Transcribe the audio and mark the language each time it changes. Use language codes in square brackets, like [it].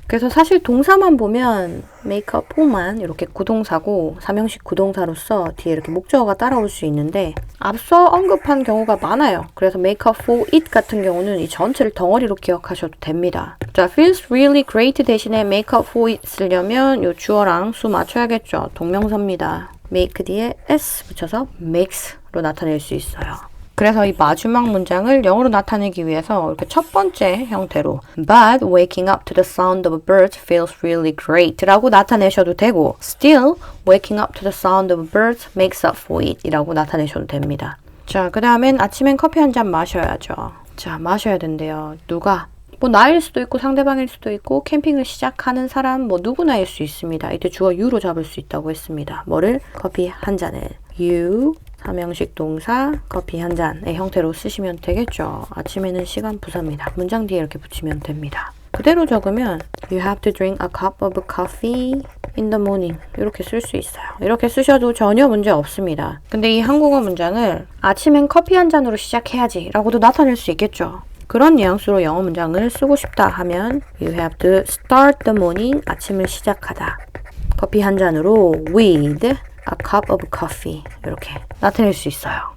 [ko] 그래서 사실 동사만 보면 make up for만 이렇게 구동사고 삼형식 구동사로서 뒤에 이렇게 목적어가 따라올 수 있는데 앞서 언급한 경우가 많아요. 그래서 [en] make up for it [ko] 같은 경우는 이 전체를 덩어리로 기억하셔도 됩니다. 자, [en] feels really great [ko] 대신에 [en] make up for it [ko] 쓰려면 이 주어랑 수 맞춰야겠죠. 동명사입니다. make 뒤에 s 붙여서 makes로 나타낼 수 있어요. 그래서 이 마지막 문장을 영어로 나타내기 위해서 이렇게 첫 번째 형태로 [en] But waking up to the sound of birds feels really great [ko] 라고 나타내셔도 되고 [en] Still waking up to the sound of birds makes up for it [ko] 이라고 나타내셔도 됩니다. 자, 그 다음엔 아침엔 커피 한 잔 마셔야죠. 자, 마셔야 된대요. 누가? 뭐 나일 수도 있고 상대방일 수도 있고 캠핑을 시작하는 사람 뭐 누구나일 수 있습니다. 이때 주어 you로 잡을 수 있다고 했습니다. 뭐를? 커피 한 잔을. You 삼형식 동사 커피 한 잔의 형태로 쓰시면 되겠죠. 아침에는 시간 부사입니다. 문장 뒤에 이렇게 붙이면 됩니다. 그대로 적으면 [en] You have to drink a cup of coffee in the morning [ko] 이렇게 쓸 수 있어요. 이렇게 쓰셔도 전혀 문제 없습니다. 근데 이 한국어 문장을 아침엔 커피 한 잔으로 시작해야지 라고도 나타낼 수 있겠죠. 그런 뉘앙스로 영어 문장을 쓰고 싶다 하면 [en] You have to start the morning [ko] 아침을 시작하다. 커피 한 잔으로 [en] with a cup of coffee [ko] 이렇게 나타낼 수 있어요.